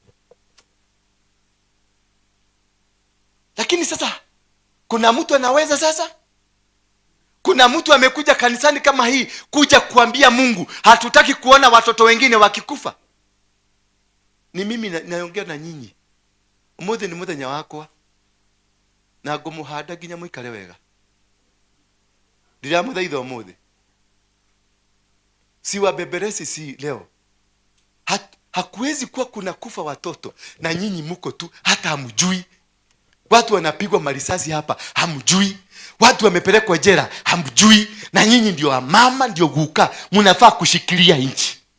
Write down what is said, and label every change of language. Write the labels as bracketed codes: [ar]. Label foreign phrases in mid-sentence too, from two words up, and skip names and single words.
[sw] Lakini sasa kuna mtu anaweza sasa? Kuna mtu amekuja kanisani kama hii kuja kuambia Mungu hatutaki kuona watoto wengine wakikufa? Ni mimi naongea na nyinyi. [ki] Umuthi ni muthenya wakwa na ngumuhanda nginya muikare wega. Ndiramuthaitha umuthi. [sw] Si wabeberesi si leo. Hakuwezi kuwa kuna kufa watoto na nyinyi muko tu hata hamjui. Watu wanapigwa marisasi hapa hamjui. Watu wamepelekwa jela hamjui. Na nyinyi ndio mama ndio guka mnafaa kushikilia nchi.